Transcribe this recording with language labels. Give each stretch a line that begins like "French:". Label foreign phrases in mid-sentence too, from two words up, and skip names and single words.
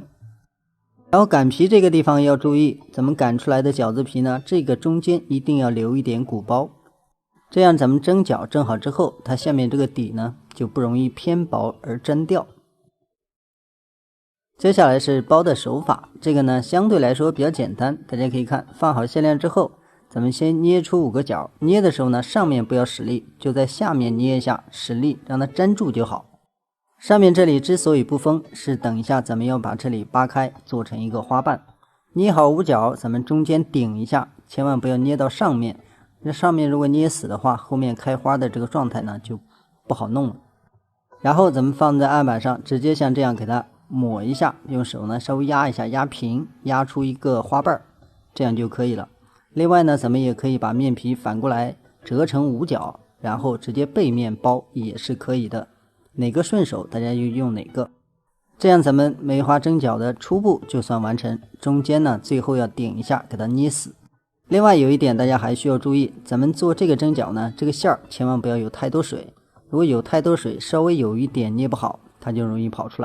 Chinese: 然後擀皮這個地方要注意，咱們擀出來的餃子皮呢，這個中間一定要留一點鼓包。這樣咱們蒸餃蒸好之後，它下面這個底呢就不容易偏薄而粘掉。接下來是包的手法，這個呢相對來說比較簡單，大家可以看，放好餡料之後，咱們先捏出5個角，捏的時候呢上面不要使力，就在下面捏一下，使力讓它粘住就好。上面這裡之所以不封，是等一下咱們要把這裡扒開，做成一個花瓣。捏好5角，咱們中間頂一下，千萬不要捏到上面。那上面如果捏死的話，後面開花的這個狀態呢就不好弄了。然後咱們放在案板上，直接像這樣給它抹一下，用手呢稍微壓一下，壓平，壓出一個花瓣，這樣就可以了。另外呢，咱們也可以把面皮反過來折成5角，然後直接背面包也是可以的。哪個順手大家就用哪個。這樣咱們梅花蒸餃的初步就算完成，中間呢最後要頂一下，給它捏死。另外有一點大家還需要注意，咱們做這個蒸餃呢，這個餡兒千萬不要有太多水，如果有太多水，稍微有一點捏不好，它就容易跑出來。